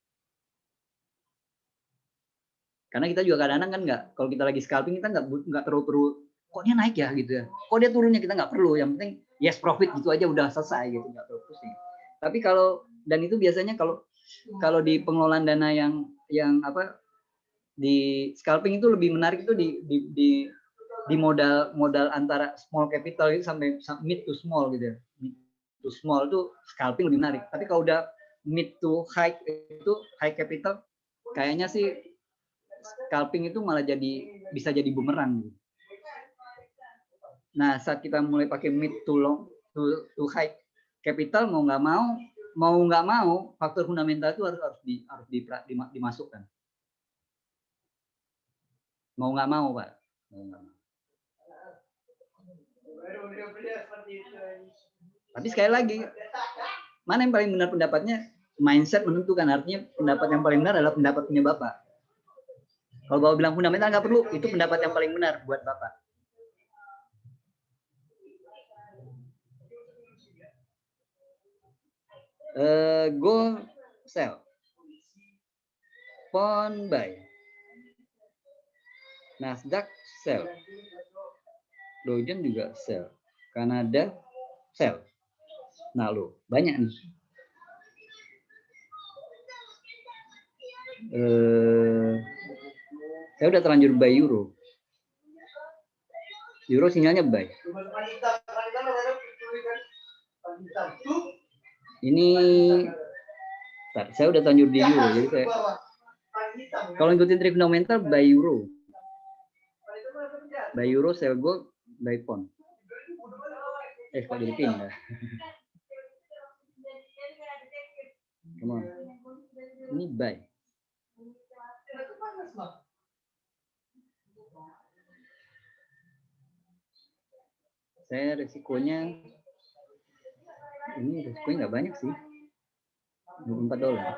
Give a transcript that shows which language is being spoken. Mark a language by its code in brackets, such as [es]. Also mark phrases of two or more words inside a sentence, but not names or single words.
[id] Karena kita juga kadang-kadang kan nggak, kalau kita lagi scalping kita nggak perlu kok dia naik ya gitu ya, kok dia turunnya kita nggak perlu, yang penting [en] yes profit [id] gitu aja udah selesai gitu, nggak perlu pusing. Tapi kalau, dan itu biasanya kalau di pengelolaan dana yang di scalping itu lebih menarik itu di modal antara [en] small capital [id] itu sampai [en] mid to small [id] gitu ya. [en] Mid to small [id] itu scalping lebih menarik. Tapi kalau udah [en] mid to high [id] itu [en] high capital, [id] kayaknya sih scalping itu malah bisa jadi bumerang. Nah, saat kita mulai pakai [en] mid to long to high capital, [id] mau nggak mau faktor fundamental itu harus dimasukkan. Mau nggak mau, Pak. Tapi sekali lagi, mana yang paling benar pendapatnya? Mindset menentukan. Artinya pendapat yang paling benar adalah pendapat punya Bapak. Kalau Bapak bilang fundamental nggak perlu, itu pendapat yang paling benar buat Bapak. [en] Go sell. Pond buy. Nasdaq sell. [id] Dow Jones juga sell. Kanada sell. Nah lo banyak nih. Saya udah terlanjur buy euro. Euro sinyalnya buy. Ini saya udah terlanjur di euro, jadi saya kalau ngikutin trik fundamental buy euro. [en] Buy euro, sell gold, buy pound. [id] Kok jadi pindah. [en] Come on. [id] Ini buy. Saya resikonya nggak banyak sih, $24.